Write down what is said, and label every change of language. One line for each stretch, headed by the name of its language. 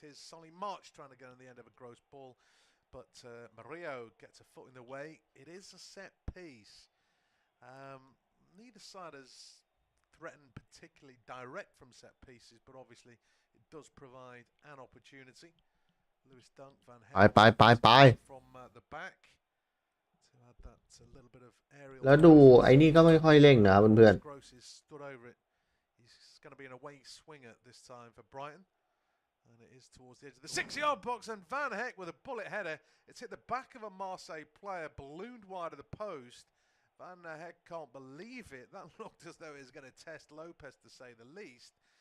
English: Here's Solly March trying to get on the end of a gross ball, but Mario gets a foot in the way. It is a set piece. Neither side has threaten particularly direct from set pieces, but obviously it does provide an opportunity. Lewis Dunk, Van Heck from the back to add that a little bit of aerial.
Thai: แล้วดูไอ้นี่ก็ไม่ค่อยเร่งนะเพื่อน
English: Gross is stood over it. He's going to be an away swinger this time for Brighton. And it is towards the edge of the 6-yard box, and Van Heck with a bullet header. It's hit the back of a Marseille player, ballooned wide of the post. Van Heck can't believe it. That looked as though it was going to test Lopez, to say the least.